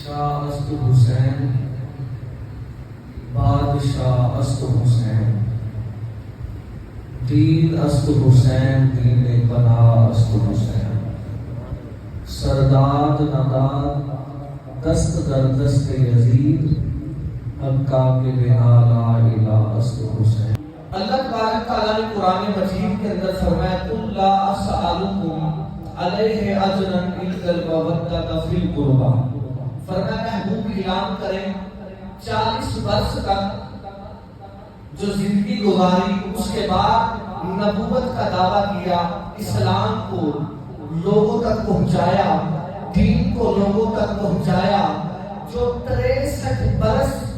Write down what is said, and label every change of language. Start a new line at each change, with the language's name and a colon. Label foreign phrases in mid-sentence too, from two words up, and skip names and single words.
Persian: شاہ است حسین بادشاہ است حسین دین است حسین دین پناہ است حسین سرداد نداد دست در دست یزید حقا کے بنا
Arabic: لا الہ
Persian: است حسین۔
Urdu: اللہ تبارک تعالیٰ نے قرآن مجید کے اندر فرمایا
Arabic: قل لا اسألکم علیہ اجرا الا المودۃ فی القربى،
Urdu: فرمایا محبوب اعلان کریں 40 برس تک جو زندگی گزاری، اس کے بعد نبوت کا دعویٰ کیا، اسلام کو لوگوں تک پہنچایا، دین کو لوگوں تک پہنچایا، جو 63 برس